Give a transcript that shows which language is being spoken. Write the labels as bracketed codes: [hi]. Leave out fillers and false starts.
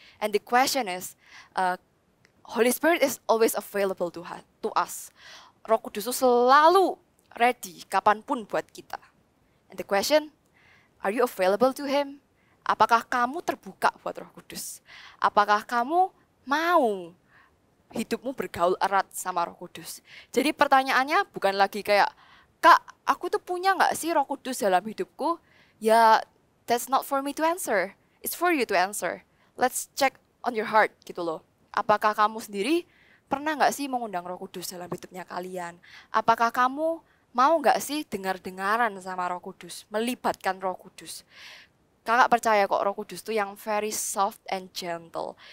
[en] And the question is, Holy Spirit is always available to us. [id] Roh Kudus itu selalu ready kapanpun buat kita. [en] And the question, are you available to Him? [id] Apakah kamu terbuka buat Roh Kudus? Apakah kamu mau hidupmu bergaul erat sama Roh Kudus? Jadi pertanyaannya bukan lagi kayak, Kak, aku tuh punya nggak sih Roh Kudus dalam hidupku? [en] Ya, that's not for me to answer. It's for you to answer. Let's check on your heart gitu loh. [id] Apakah kamu sendiri pernah nggak sih mengundang Roh Kudus dalam hidupnya kalian? Apakah kamu mau nggak sih dengar-dengaran sama Roh Kudus, melibatkan Roh Kudus? Kakak percaya kok Roh Kudus tuh yang [en] very soft and gentle.